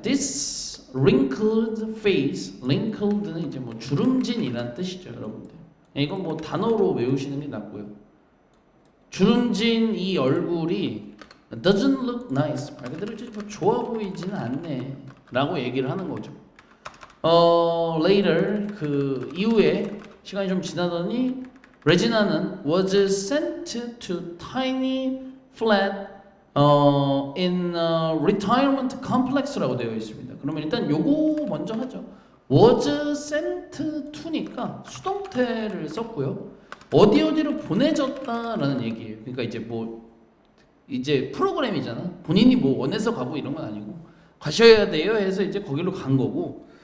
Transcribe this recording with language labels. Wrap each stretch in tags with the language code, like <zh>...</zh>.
<en>This wrinkled face,</en> <ko>wrinkled는 이제 뭐 주름진이란 뜻이죠, 여러분들. 이건 뭐 단어로 외우시는 게 낫고요. 주름진 이 얼굴이</ko> <en>doesn't look nice.</en> <ko>말 그대로 뭐 좋아 보이지는 않네라고 얘기를 하는 거죠.</ko> <en>Later</en> <ko>그 이후에 시간이 좀 지나더니 레지나는</ko> <en>was sent to tiny flat in a retirement complex라고</en> <ko>되어 있습니다. 그러면 일단 요거 먼저 하죠.</ko> <en>was sent to</en> <ko>니까 수동태를 썼고요. 어디로 보내졌다라는 얘기예요. 그러니까 이제 뭐 이제 프로그램이잖아. 본인이 뭐 원해서 가고 이런 건 아니고 가셔야 돼요 해서 이제 거기로 간 거고.</ko>